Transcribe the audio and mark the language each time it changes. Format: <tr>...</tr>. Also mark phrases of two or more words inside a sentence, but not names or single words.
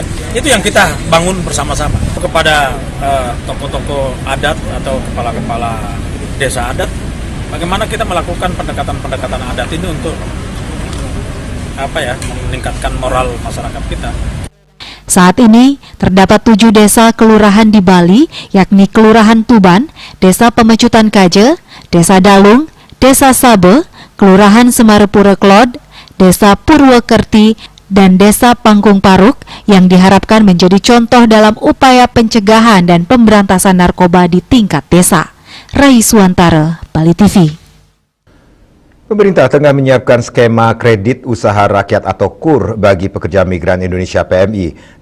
<id>Itu yang kita bangun bersama-sama. Kepada tokoh-tokoh adat atau kepala-kepala desa adat, bagaimana kita melakukan pendekatan-pendekatan adat ini untuk meningkatkan moral masyarakat kita. Saat ini, terdapat 7 desa kelurahan di Bali, yakni Kelurahan Tuban, Desa Pemecutan Kaje, Desa Dalung, Desa Sabe, Kelurahan Semarepura Klod, Desa Purwokerti, dan Desa Pangkung Paruk yang diharapkan menjadi contoh dalam upaya pencegahan dan pemberantasan narkoba di tingkat desa. Rai Suantara, Bali TV. Pemerintah tengah menyiapkan skema kredit usaha rakyat atau KUR bagi pekerja migran Indonesia PMI.</id>